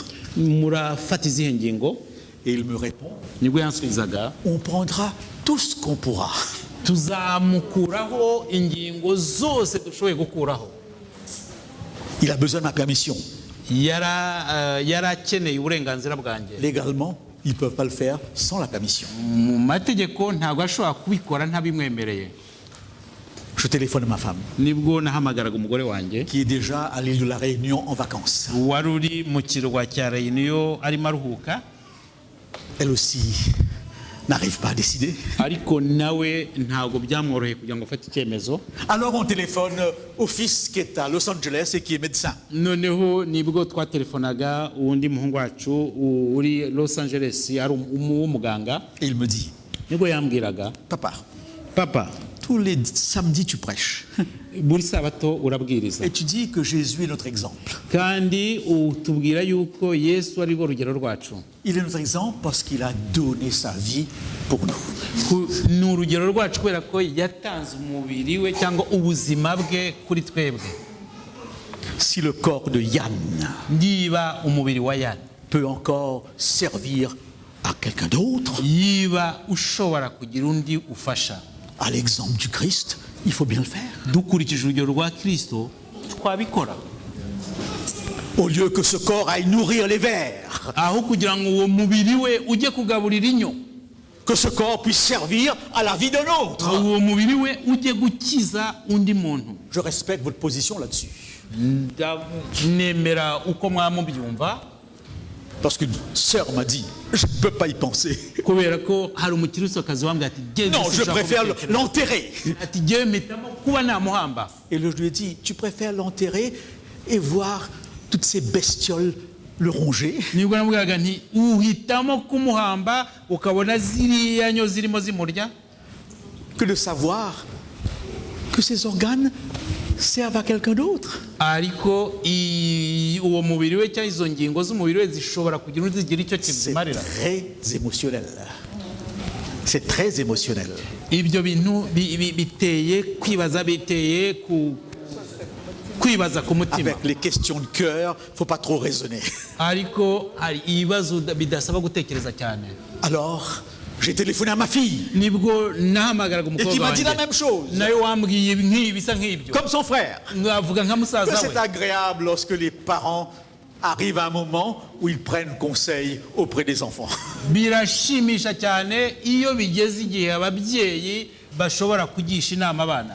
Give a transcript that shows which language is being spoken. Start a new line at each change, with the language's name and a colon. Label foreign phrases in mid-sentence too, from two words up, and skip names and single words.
Kinyarwanda: murafata izihe ngingo?
French: Et il me répond:
Kinyarwanda: Nibwo yansubizaga,
French: on prendra tout ce qu'on pourra.
Kinyarwanda: tuzamukuraho ingingo zose dushoboye gukuraho.
French: Il a besoin de ma permission.
Kinyarwanda: Yarakeneye uburenganzira bwanjye.
French: Légalement, ils ne peuvent pas le faire sans la permission.
Kinyarwanda: Mu mategeko ntabwo ashobora kubikora ntabimwemereye.
French: Je téléphone à ma femme,
Kinyarwanda: Nibwo nahamagaraga umugore wanjye
French: qui est déjà à l'île de la Réunion en vacances.
Kinyarwanda: wari uri mu kirwa cya Réunion arimo aruhuka.
French: Elle aussi n'arrive pas à décider.
Kinyarwanda: ariko nawe ntabwo byamworoheye kugira ngo afate icyemezo.
French: Alors on téléphone au fils qui est à Los Angeles et qui est médecin.
Kinyarwanda: Noneho nibwo twatelefonaga uwundi muhungu wacu uri Los Angeles ari umuganga.
French: Et il me dit,
Kinyarwanda: Nibwo yambwiraga, papa,
French: tous les samedis tu prêches.
Kinyarwanda: buri sabato urabwiriza
French: Et tu dis que Jésus est notre exemple.
Kinyarwanda: kandi utubwira yuko Yesu ari rwo rugero rwacu.
French: Il est notre exemple parce qu'il a donné sa vie pour nous.
Kinyarwanda: Ni urugero rwacu kubera ko yatanze umubiri we cyangwa ubuzima bwe kuri twebwe.
French: Si le corps de Yann
Kinyarwanda: Niba umubiri wa Yana
French: peut encore servir à quelqu'un d'autre,
Kinyarwanda: yiba ushobora kugira undi ufasha,
French: à l'exemple du Christ, il faut bien le faire.
Kinyarwanda: dukurikije urugero rwa Kristo twabikora.
French: Au lieu que ce corps aille nourrir les vers,
Kinyarwanda: Aho kugira ngo uwo mubiri we ujye kugaburira inyo,
French: que ce corps puisse servir à la vie d'un autre.
Kinyarwanda: uwo mubiri we ujye gukiza undi muntu.
French: Je respecte votre position là-dessus.
Kinyarwanda: Nemera uko mwamubyumva
French: Parce qu'une sœur m'a dit, je ne peux pas y penser.
Kinyarwanda: kubera ko hari umukirisitu wambwira ati "Jye
French: Non, je
Kinyarwanda: sinshaka
French: préfère
Kinyarwanda: kubitekereza."
French: l'enterrer.
Kinyarwanda: ati "Jye mpitamo kuba namuhamba."
French: Et je lui ai dit, tu préfères l'enterrer et voir toutes ces bestioles le ronger,
Kinyarwanda: nibwo namubwiraga nti uhitamo kumuhamba ukabona ziriya nyo zirimo zimurya
French: que de savoir que ces organes servent à quelqu'un d'autre.
Kinyarwanda: ariko uwo mubiri we cyangwa izo ngingo z'umubiri we zishobora kugira undi zigira icyo
French: C'est
Kinyarwanda: kizimarira.
French: très émotionnel. C'est très émotionnel.
Kinyarwanda: Ibyo bintu biteye kwibaza, biteye kwibaza ku mutima.
French: Avec les questions de cœur, il ne faut pas trop raisonner.
Kinyarwanda: Ariko hari ibibazo bidasaba gutekereza cyane.
French: Alors, j'ai téléphoné à ma fille,
Kinyarwanda: Nibwo nahamagaraga
French: et qui
Kinyarwanda: umukobwa
French: m'a dit la
Kinyarwanda: wanjye
French: même chose,
Kinyarwanda: nawe wambwiye bisa nk'ibyo,
French: comme son frère.
Kinyarwanda: ngavuga nka
French: Que
Kinyarwanda: musaza
French: c'est
Kinyarwanda: we.
French: agréable lorsque les parents arrivent à un moment où ils prennent conseil auprès des enfants.
Kinyarwanda: Birashimisha cyane iyo bigeze igihe ababyeyi bashobora kugisha inama abana.